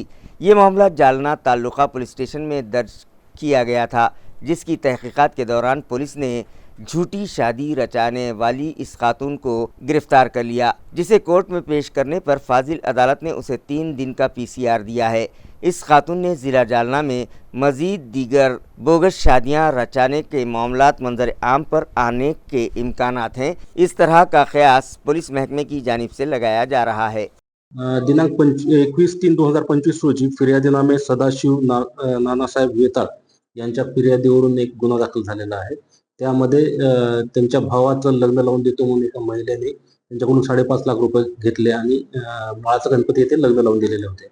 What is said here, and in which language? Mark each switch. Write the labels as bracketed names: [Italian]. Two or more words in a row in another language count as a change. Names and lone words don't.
[Urdu] یہ معاملہ جالنہ تعلقہ پولیس اسٹیشن میں درج کیا گیا تھا، جس کی تحقیقات کے دوران پولیس نے جھوٹی شادی رچانے والی اس خاتون کو گرفتار کر لیا، جسے کورٹ میں پیش کرنے پر فاضل عدالت نے اسے 3 دن کا PCR دیا ہے۔ اس خاتون نے ضلع جالنہ میں مزید دیگر بوگس شادیاں رچانے کے معاملات منظر عام پر آنے کے امکانات ہیں۔ اس طرح کا قیاس پولیس محکمے کی جانب سے لگایا جا رہا ہے۔ [Marathi] दिनांक 21/3/2025 रोजी फिर्यादीनामे सदाशिव नानासाहेब वेताळ यांच्या फिर्यादीवरून एक गुन्हा दाखल झालेला आहे। त्यामध्ये त्यांच्या भावाचं लग्न लावून देतो म्हणून एका महिलेने त्यांच्याकडून 5.5 लाख रुपये घेतले आणि माळाचा गणपती येथे लग्न लावून दिलेले होते।